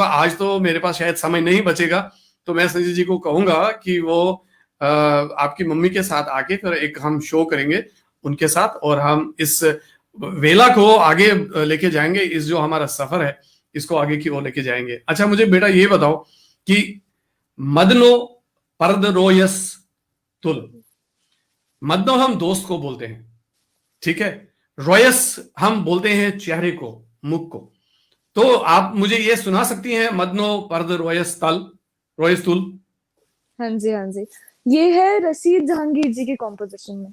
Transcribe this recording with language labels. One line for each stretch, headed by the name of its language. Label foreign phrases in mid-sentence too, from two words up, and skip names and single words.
Hindi: आज तो मेरे पास शायद समय नहीं बचेगा, तो मैं संजय जी को कहूंगा कि वो आपकी मम्मी के साथ आके फिर एक हम शो करेंगे उनके साथ, और हम इस वेला को आगे लेके जाएंगे। इस जो हमारा सफर है इसको आगे की ओर लेके जाएंगे। अच्छा मुझे बेटा ये बताओ कि
Kashmiri: मदनो पर्द रोयस तुल,
Hindi: मदनो हम दोस्त को बोलते हैं, ठीक है, रॉयस हम बोलते हैं चेहरे को, मुख को। तो आप मुझे ये सुना सकती हैं
Kashmiri: मदनो पर्द रोयस तल, रोयस तुल?
Hindi: हाँ जी, हाँ जी। ये है रशीद जहांगीर जी की कॉम्पोजिशन में।